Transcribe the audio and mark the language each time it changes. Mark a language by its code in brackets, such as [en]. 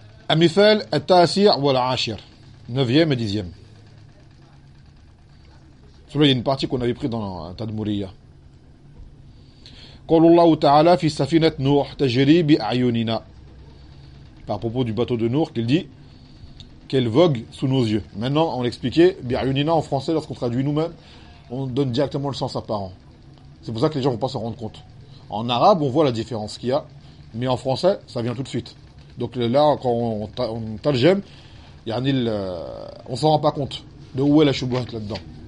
[ar] مثال التاسع والعاشر [fr] 9e et 10e. Celui-là, il y a une partie qu'on avait prise dans Tadmouriya. [ar] قال الله تعالى في سفينة نوح تجري بأعيننا. [fr] Par propos du bateau de Nour, qu'il dit qu'elle vogue sous nos yeux. Maintenant, on l'expliquait. بأعيننا en français, lorsqu'on traduit nous-mêmes, on donne directement le sens apparent. C'est pour ça que les gens ne vont pas s'en rendre compte. En arabe, on voit la différence qu'il y a. Mais en français, ça vient tout de suite. Donc là, quand on tarjem, on ne s'en rend pas compte de où est la choubouette là-dedans.